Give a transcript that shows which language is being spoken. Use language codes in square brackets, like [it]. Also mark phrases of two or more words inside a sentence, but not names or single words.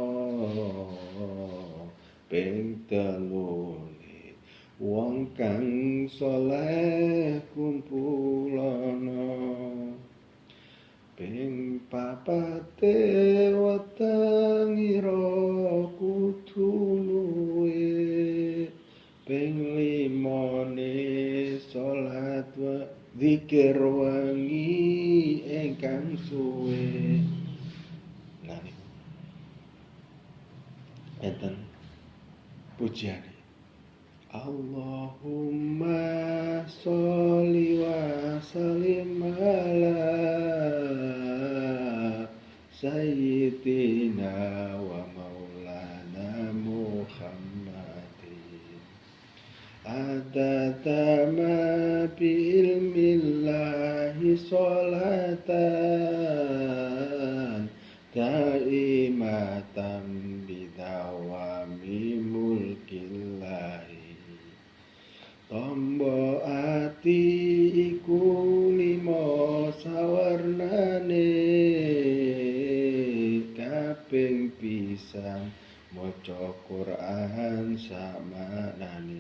[jv] ping telune wong kang saleh kumpulono, ping papate wetengira kudu luwe, ping limane salat zikir wengi ingkang suwe. Nah niku enten pujiane. [ar] اللهم صل وسلم على سيدنا ومولانا محمد عدد ما بعلم الله صلاة دائمة بدوام ملك الله. [jv] Tombo ati iku limo sawarnane, kaping pisan maca Quran samanane.